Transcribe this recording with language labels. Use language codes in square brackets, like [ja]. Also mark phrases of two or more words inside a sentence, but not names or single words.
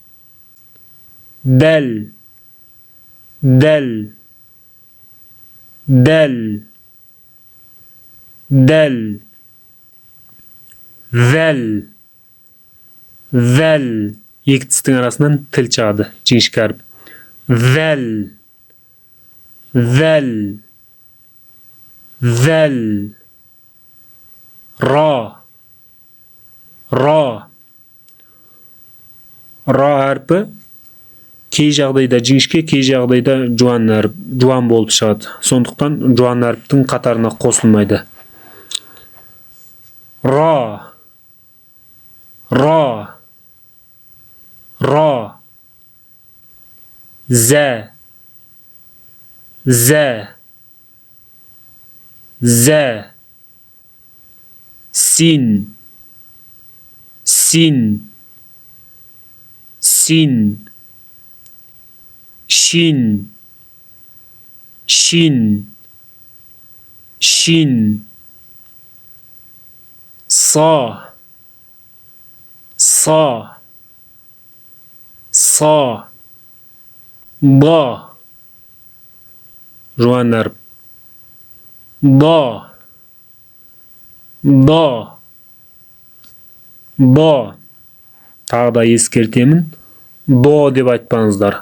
[kk] Дәл, дәл, дәл, дәл. Вәл, вәл. Екі тістің арасынан тіл шығады. Жіңішке әріп. Вәл, вәл, вәл. Ра, ра. Ра әрпі кей жағдайда жіңішке, кей жағдайда жуан әріп, жуан болып шығады. Сондықтан жуан әріптің қатарына қосылмайды. Ра, ра, ра. Зә, зә, зә. Син, син, син. Шин, шин, шин. Са, са, са. Ба. Жуан әріп. Ба, ба, ба. Тағы да ескертемін. До деп айтпаңыздар.